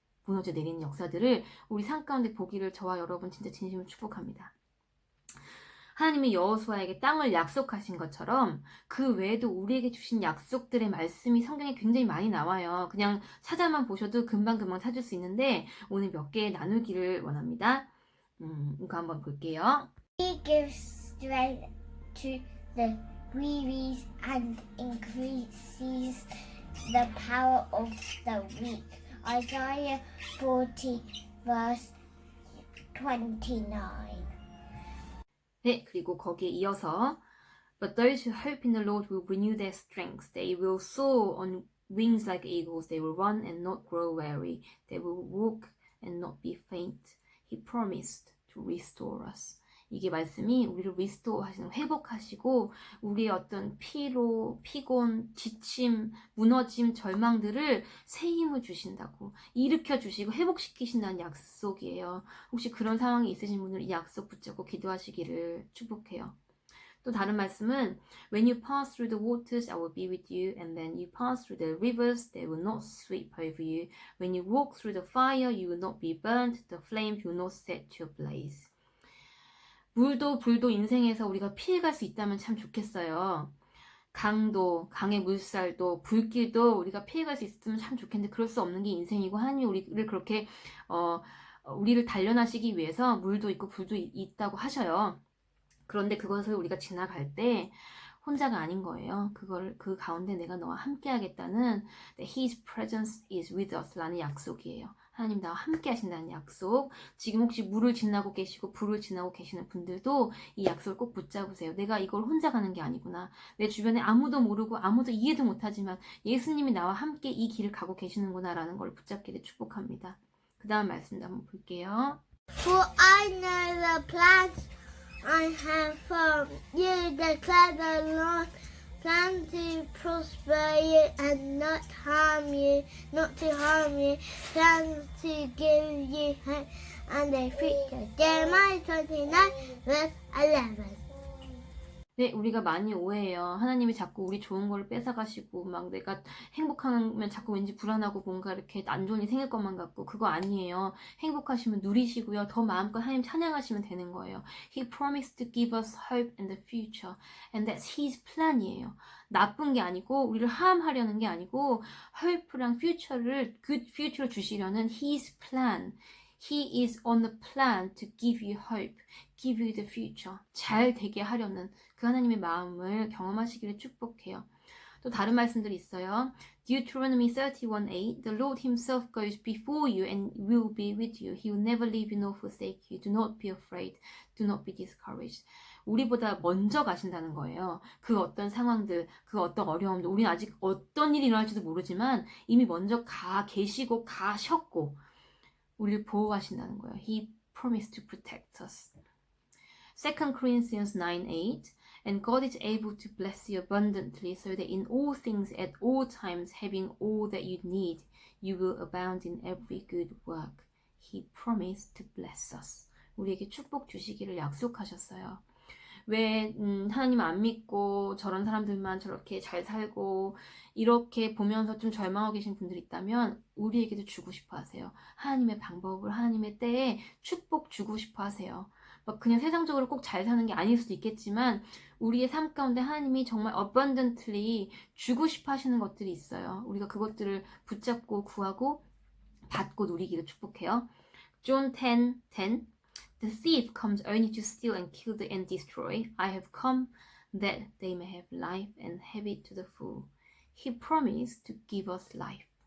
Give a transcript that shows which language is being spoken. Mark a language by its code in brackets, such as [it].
[ko] 무너져 내리는 역사들을 우리 삶 가운데 보기를 저와 여러분 진짜 진심으로 축복합니다. 하나님이 여호수아에게 땅을 약속하신 것처럼 그 외에도 우리에게 주신 약속들의 말씀이 성경에 굉장히 많이 나와요. 그냥 찾아만 보셔도 금방금방 찾을 수 있는데 오늘 몇 개 나누기를 원합니다. 이거 한번 볼게요. [en] He gives strength to the weary and increases the power of the weak. Isaiah 40 verse 29. [ko] 네, 그리고 거기에 이어서 [en] But those who hope in the Lord will renew their strength. They will soar on wings like eagles. They will run and not grow weary. They will walk and not be faint. He promised to restore us. [ko] 이게 말씀이 우리를 restore 하시는, 회복하시고 우리의 어떤 피로, 피곤, 지침, 무너짐, 절망들을 새 힘을 주신다고 일으켜 주시고 회복시키신다는 약속이에요. 혹시 그런 상황이 있으신 분들 이 약속 붙잡고 기도하시기를 축복해요. 또 다른 말씀은 [en] When you pass through the waters, I will be with you. And then you pass through the rivers, they will not sweep over you. When you walk through the fire, you will not be burnt. The flames will not set you ablaze. [ko] 물도 불도 인생에서 우리가 피해갈 수 있다면 참 좋겠어요. 강도, 강의 물살도, 불길도 우리가 피해갈 수 있으면 참 좋겠는데 그럴 수 없는 게 인생이고 하나님이 우리를 그렇게 우리를 단련하시기 위해서 물도 있고 불도 있다고 하셔요. 그런데 그것을 우리가 지나갈 때 혼자가 아닌 거예요. 그 가운데 내가 너와 함께 하겠다는 [en] His presence is with us [ko] 라는 약속이에요. 하나님 나와 함께 하신다는 약속. 지금 혹시 물을 지나고 계시고 불을 지나고 계시는 분들도 이 약속을 꼭 붙잡으세요. 내가 이걸 혼자 가는 게 아니구나. 내 주변에 아무도 모르고 아무도 이해도 못하지만 예수님이 나와 함께 이 길을 가고 계시는구나 라는 걸 붙잡기를 축복합니다. 그 다음 말씀도 한번 볼게요. [en] For I know the plans I have for you, declare the Lord, plan to prosper you and not to harm you, plans to give you hope and a future. Jeremiah 29 verse 11. [ko] 네, 우리가 많이 오해해요. 하나님이 자꾸 우리 좋은 걸 뺏어가시고 막 내가 행복하면 자꾸 왠지 불안하고 뭔가 이렇게 안 좋은 일이 생길 것만 같고 그거 아니에요. 행복하시면 누리시고요. 더 마음껏 하나님 찬양하시면 되는 거예요. [en] He promised to give us hope in the future and that's His plan이에요. [ko] 나쁜 게 아니고 우리를 함하려는 게 아니고 hope랑 future를 good future를 주시려는 His plan. [en] He is on the plan to give you hope, give you the future. [ko] 잘 되게 하려는 그 하나님의 마음을 경험하시기를 축복해요. 또 다른 말씀들이 있어요. [en] Deuteronomy 31:8 The Lord Himself goes before you and will be with you. He will never leave you nor forsake you. Do not be afraid. Do not be discouraged. [ko] 우리보다 먼저 가신다는 거예요. 그 어떤 상황들, 그 어떤 어려움들, 우리는 아직 어떤 일이 일어날지도 모르지만 이미 먼저 계시고 가셨고 우리를 보호하신다는 거예요. [en] He promised to protect us. 2 Corinthians 9:8 And God is able to bless you abundantly so that in all things at all times having all that you need you will abound in every good work. He promised to bless us. [ko] 우리에게 축복 주시기를 약속하셨어요. 왜 하나님 안 믿고 저런 사람들만 저렇게 잘 살고 이렇게 보면서 좀 절망하고 계신 분들이 있다면 우리에게도 주고 싶어 하세요. 하나님의 방법을 하나님의 때에 축복 주고 싶어 하세요. 막 그냥 세상적으로 꼭 잘 사는 게 아닐 수도 있겠지만 우리의 삶 가운데 하나님이 정말 abundantly 주고 싶어 하시는 것들이 있어요. 우리가 그것들을 붙잡고 구하고 받고 누리기를 축복해요. [en] John 10:10 The thief comes only to steal and kill and destroy. I have come that they may have life and have it to the full. He promised to give us life.